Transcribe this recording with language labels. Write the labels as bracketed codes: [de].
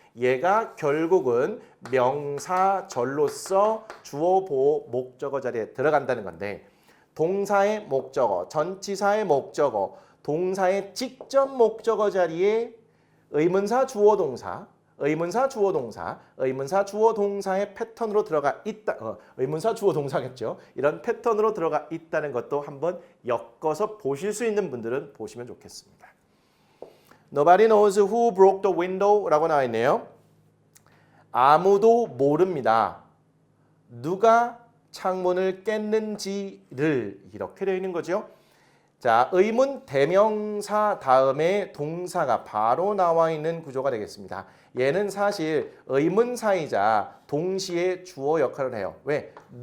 [ko] 얘가 결국은 명사절로서 주어, 보어, 목적어 자리에 들어간다는 건데 동사의 목적어, 전치사의 목적어, 동사의 직접 목적어 자리에 의문사, 주어, 동사, 의문사, 주어, 동사, 의문사, 주어, 동사의 패턴으로 들어가 있다. 의문사, 주어, 동사겠죠. 이런 패턴으로 들어가 있다는 것도 한번 엮어서 보실 수 있는 분들은 보시면 좋겠습니다. [en] Nobody knows who broke the window라고 [ko] 나와 있네요. 아무도 모릅니다. 누가 창문을 깼는지를 이렇게 되어 있는 거죠. 자, 의문 대명사 다음에 동사가 바로 나와 있는 구조가 되겠습니다. 얘는 사실 의문사이자 동시에 주어 역할을 해요. 왜?